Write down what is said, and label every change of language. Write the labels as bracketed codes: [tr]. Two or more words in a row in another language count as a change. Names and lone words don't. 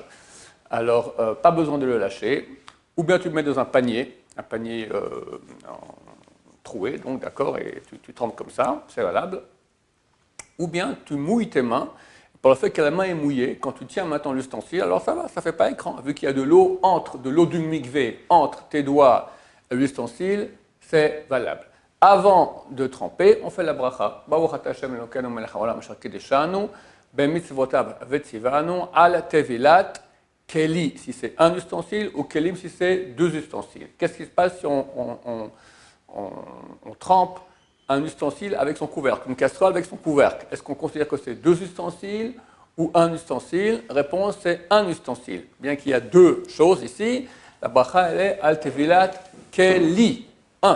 [fr] Alors, pas besoin de le lâcher. Ou bien tu le mets dans un panier troué, donc d'accord, et tu trempes comme ça, c'est valable. Ou bien tu mouilles tes mains. Pour le fait que la main est mouillée, quand tu tiens maintenant l'ustensile, alors ça va, ça ne fait pas écran. Vu qu'il y a de l'eau du mikvé entre tes doigts et l'ustensile, c'est valable. Avant de tremper, on fait la bracha. [he] ברוך אתה השם אלוקינו מלך העולם אשר קדשנו במצותיו וצונו על טבילת כלי [fr] si c'est un ustensile ou [he] kelim [fr] si c'est deux ustensiles. Qu'est-ce qui se passe si on trempe un ustensile avec son couvercle, une casserole avec son couvercle? Est-ce qu'on considère que c'est deux ustensiles ou un ustensile? Réponse, c'est un ustensile. Bien qu'il y a deux choses ici, la bracha, elle est [he] על טבילת כלי, [fr] un.